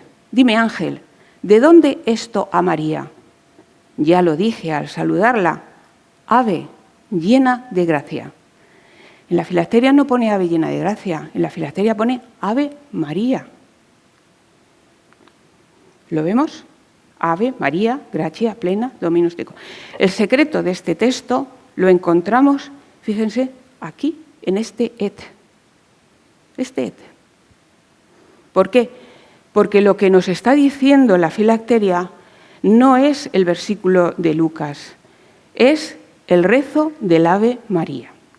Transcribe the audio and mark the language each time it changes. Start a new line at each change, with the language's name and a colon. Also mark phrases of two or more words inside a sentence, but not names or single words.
Spanish: Dime, ángel, ¿de dónde esto a María? Ya lo dije al saludarla, ave llena de gracia. En la filacteria no pone ave llena de gracia, en la filacteria pone ave María. ¿Lo vemos?
Latin: Ave María, gratia plena, Dominus tecum.
Spanish: El secreto de este texto lo encontramos, fíjense, aquí, en este et. Este et. ¿Por qué? Porque lo que nos está diciendo la filacteria no es el versículo de Lucas, es el rezo del Ave María.